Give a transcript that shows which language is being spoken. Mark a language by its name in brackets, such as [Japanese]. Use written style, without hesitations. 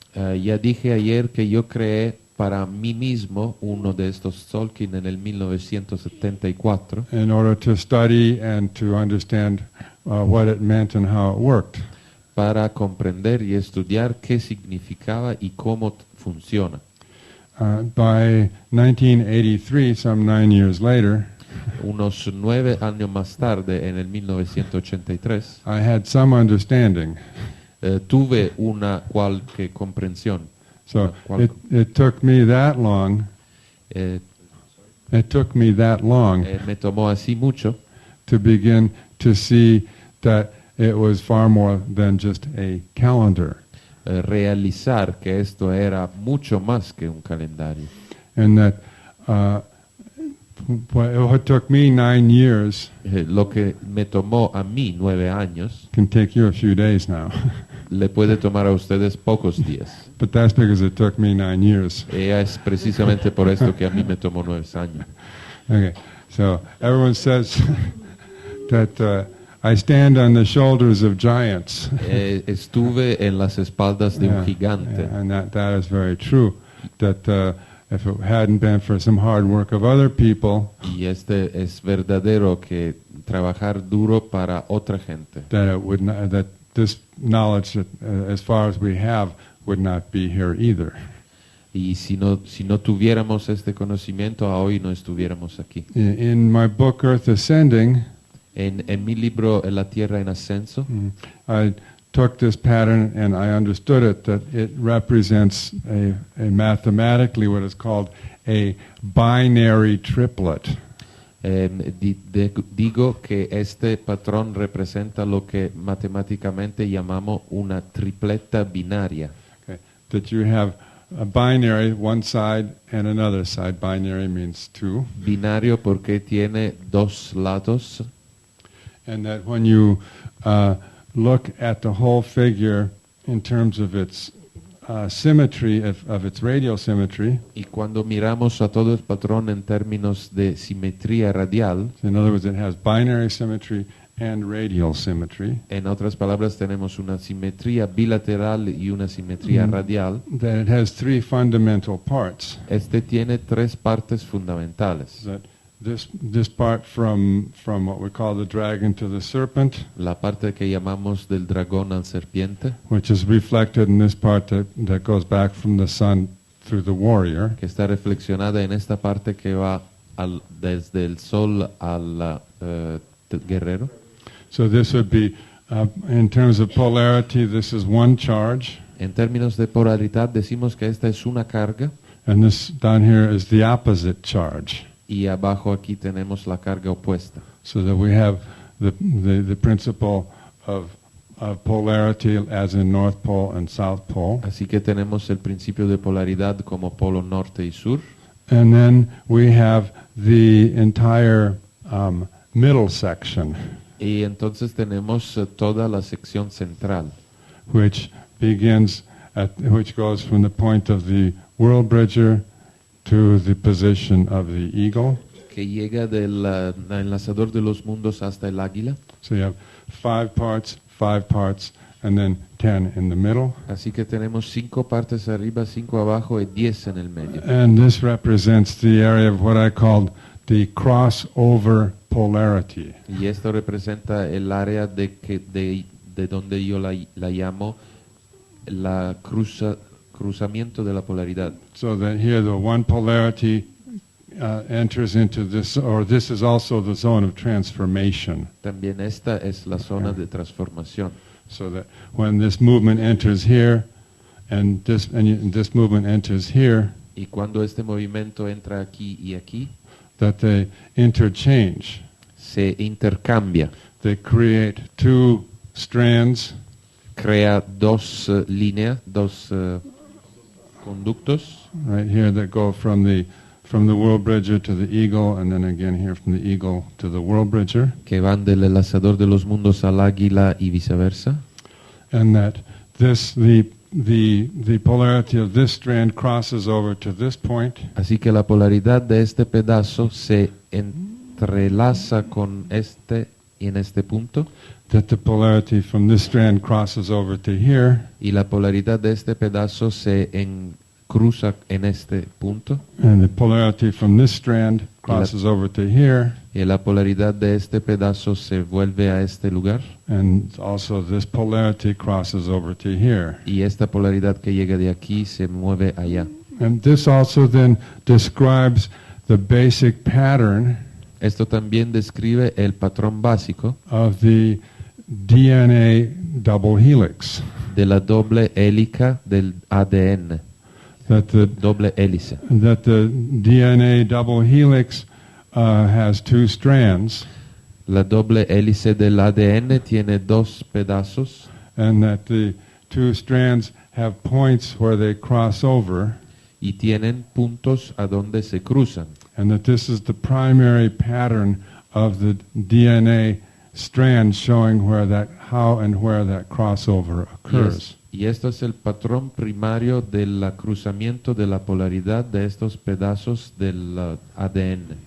[Spanish] Ya dije ayer que yo creé para mí mismo uno de estos tzolk'in en el 1974 [English] in order to study and to understand what it meant and how it worked. [Spanish] para comprender y estudiar qué significaba y cómo funciona. [English] By 1983, some 9 years later, [Spanish] Unos 9 años más tarde, en el 1983, [English] I had some understanding. [Spanish] tuve una cualquier comprensión. [English] So it took me that long. Eh, It took me that long [Spanish] me tomó así mucho [English] to begin to see that it was far more than just a calendar. [Spanish] realizar que esto era mucho más que un calendario. [English] And that what took me 9 years [Spanish] Lo que me tomó a mí 9 años, [English] can take you a few days now. [Spanish] le puede tomar a ustedes pocos días. [English] But that's because it took me 9 years. [Spanish] Es precisamente por esto que a mí me tomó 9 años. [English] Okay, so everyone says that I stand on the shoulders of giants. [Spanish] Estuve en las espaldas de un gigante. [English] And that is very true. That if it hadn't been for some hard work of other people, [Spanish] Y este es verdadero que trabajar duro para otra gente. [English] that it would not, that this knowledge, as far as we have, would not be here either. [Spanish] Y si no tuviéramos este conocimiento, hoy no estuviéramos aquí. [English] In my book Earth Ascending, [Spanish] En mi libro La Tierra en Ascenso, [English] I took this pattern and I understood it, that it represents a mathematically what is called a binary triplet. [Spanish] digo que este patrón representa lo que matemáticamente llamamos una tripleta binaria. [English] Okay. That you have a binary, one side and another side. Binary means two. [Spanish] Binario porque tiene dos lados. [English] And that when you look at the whole figure in terms of its symmetry of its radial symmetry, [Spanish] Y cuando miramos a todo el patrón en términos de simetría radial, [English] in other words, it has binary symmetry and radial symmetry, [Spanish] en otras palabras tenemos una simetría bilateral y una simetría radial, [English] that it has three fundamental parts. [Spanish] este tiene tres partes fundamentales. [English] That this part from what we call the dragon to the serpent, [Spanish] La parte que llamamos del dragón al serpiente, [English] which is reflected in this part that goes back from the sun through the warrior, [Spanish] que está reflexionada en esta parte que va desde el sol al guerrero. [English] so this would be, in terms of polarity, this is one charge, [Spanish] En términos de polaridad decimos que esta es una carga [English] and this down here is the opposite charge. [Spanish] y abajo aquí tenemos la carga opuesta. [English] So that we have the principle of polarity as in North Pole and South Pole. [Spanish] Así que tenemos el principio de polaridad como polo norte y sur. [English] And then we have the entire middle section, [Spanish] Y entonces tenemos toda la sección central, [English] which which goes from the point of the world bridger to the position of the eagle. [Spanish] que llega del enlazador de los mundos hasta el águila. [English] So you have 5 parts, and then 10 in the middle. [Spanish] Así que tenemos 5 partes arriba, 5 abajo y 10 en el medio. [English] And this represents the area of what I called the crossover polarity. [Spanish] Y esto representa el área de donde yo la llamo la cruzamiento de la polaridad. [English] So that here the one polarity enters into this, or this is also the zone of transformation. [Spanish] También esta es la zona de transformación. [English] So that when this movement enters here, and this movement enters here, [Spanish] Y cuando este movimiento entra aquí y aquí, [English] that they interchange. [Spanish] se intercambia, [English] They create 2 strands, [Spanish] crea dos líneas, dos conductos, [English] right here, that go from the world bridger to the eagle, and then again here from the eagle to the world bridger, [Spanish] que van del enlazador de los mundos al águila y viceversa. [English] and that the polarity of this strand crosses over to this point, [Spanish] Así que la polaridad de este pedazo se entrelaza con este y en este punto, [English] that the polarity from this strand crosses over to here, [Spanish] y la polaridad de este pedazo se cruza en este punto, [English] and the polarity from this strand crosses over to here, [Spanish] y la polaridad de este pedazo se vuelve a este lugar, [English] and also this polarity crosses over to here. [Spanish] y esta polaridad que llega de aquí se mueve allá. [English] And this also then describes the basic pattern [Spanish] Esto también describe el patrón básico [English] of the DNA double helix. [Spanish] de la doble hélica del ADN, [English] That the [Spanish] doble hélice. [English] DNA double helix has 2 strands, [Spanish] La doble hélice del ADN tiene 2 pedazos, [English] and that the 2 strands have points where they cross over, [Spanish] y tienen puntos a donde se cruzan. [English] and that this is the primary pattern of the DNA strand showing how and where that crossover occurs. [Spanish] Y esto es el patrón primario del cruzamiento de la polaridad de estos pedazos del ADN.